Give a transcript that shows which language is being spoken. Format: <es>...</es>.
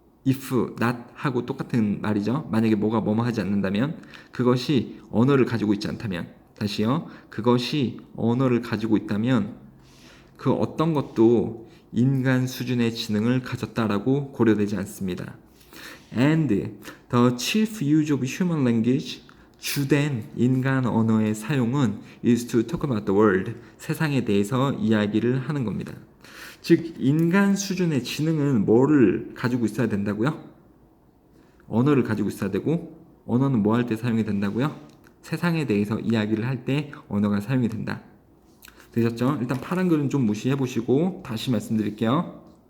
<ko>if, not 하고 똑같은 말이죠. 만약에 뭐가 뭐뭐 하지 않는다면, 그것이 언어를 가지고 있지 않다면, 다시요. 그것이 언어를 가지고 있다면 그 어떤 것도 인간 수준의 지능을 가졌다라고 고려되지 않습니다.</ko> <en>And the chief use of human language,</en> <ko>주된 인간 언어의 사용은</ko> <en>is to talk about the world,</en> <ko>세상에 대해서 이야기를 하는 겁니다. 즉 인간 수준의 지능은 뭐를 가지고 있어야 된다고요? 언어를 가지고 있어야 되고, 언어는 뭐 할 때 사용이 된다고요? 세상에 대해서 이야기를 할 때 언어가 사용이 된다. 되셨죠? 일단 파란 글은 좀 무시해 보시고 다시 말씀드릴게요.</ko>